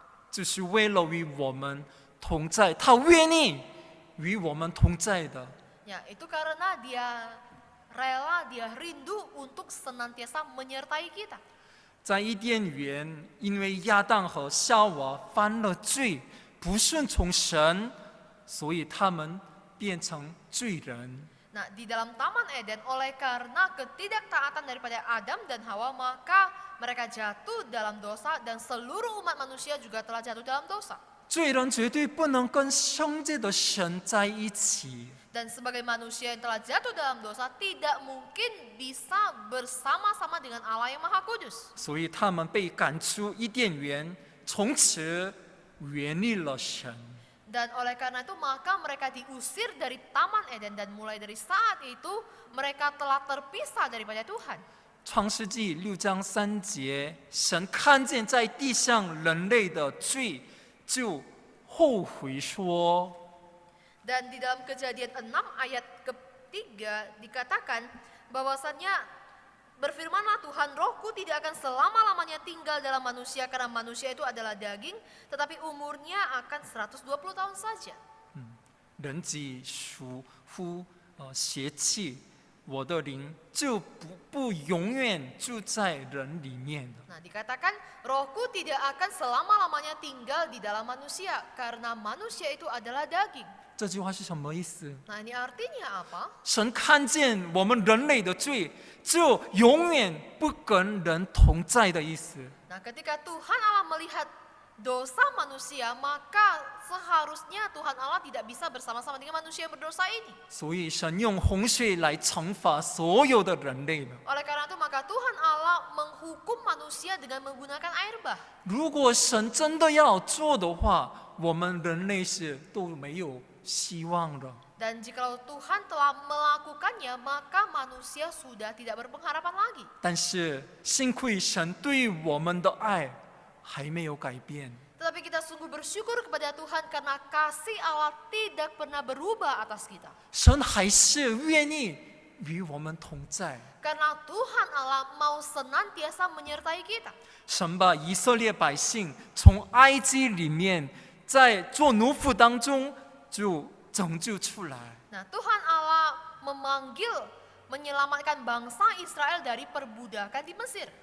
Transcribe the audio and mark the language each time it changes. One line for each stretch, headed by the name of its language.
Chinese: 就是为了与我们同在，他愿意与我们同在的。
Indonesian: Ya, itu karena dia rela, dia rindu untuk senantiasa menyertai kita.
Chinese: 在伊甸园，因为亚当和夏娃犯了罪，不顺从神，所以他们变成罪人。
Indonesian: Nah, di dalam Taman Eden, oleh karena ketidaktaatan daripada Adam dan Hawa, maka mereka jatuh dalam dosa dan seluruh umat manusia juga telah jatuh dalam dosa.
Chinese: 罪人绝对不能跟圣洁的神在一起。
Indonesian: Dan sebagai manusia yang telah jatuh dalam dosa, tidak mungkin bisa bersama-sama dengan Allah yang Maha Kudus.
Chinese: 所以他们被赶出伊甸园，从此远离了神。
Indonesian: Dan oleh karena itu maka mereka diusir dari Taman Eden dan mulai dari saat itu mereka telah terpisah daripada Tuhan.
Chinese: 创世纪6章3节，神看见在地上人类的罪，就后悔说。
Indonesian: Dan di dalam Kejadian 6 ayat ketiga dikatakan bahwasannya berfirmanlah Tuhan, rohku tidak akan selama-lamanya tinggal dalam manusia karena manusia itu adalah daging, tetapi umurnya akan 120 tahun saja.
Chinese: 人既属乎邪气，我的灵就不永远住在人里面了。
Indonesian: Nah, dikatakan rohku tidak akan selama-lamanya tinggal di dalam manusia karena manusia itu adalah daging.
Chinese: 这句话是什么意思？
Indonesian: Nah, ini artinya apa?
Chinese: 神看见我们人类的罪，就永远不跟人同在的意思。
Indonesian: Nah, ketika Tuhan Allah melihat dosa manusia, maka seharusnya Tuhan Allah tidak bisa bersama-sama dengan manusia yang berdosa ini.
Chinese: 所以神用洪水来惩罚所有的人类了。
Indonesian: Oleh karena itu maka Tuhan Allah menghukum manusia dengan menggunakan air bah.
Chinese: 如果神真的要做的话，我们人类是都没有希望了。
Indonesian: Dan jikalau Tuhan telah melakukannya, maka manusia sudah tidak berpengharapan lagi.
Chinese: 但是幸亏神对我们的爱还没有改变。
Indonesian: Tetapi kita sungguh bersyukur kepada Tuhan karena kasih Allah tidak pernah berubah atas kita.
Chinese: 神还是愿意与我们同在。
Indonesian: Karena Tuhan Allah mau senantiasa menyertai kita.
Chinese: 神把以色列百姓从埃及里面，在做奴仆当中就拯救出来。
Indonesian: Nah, Tuhan Allah menyelamatkan bangsa Israel dari perbudakan di Mesir.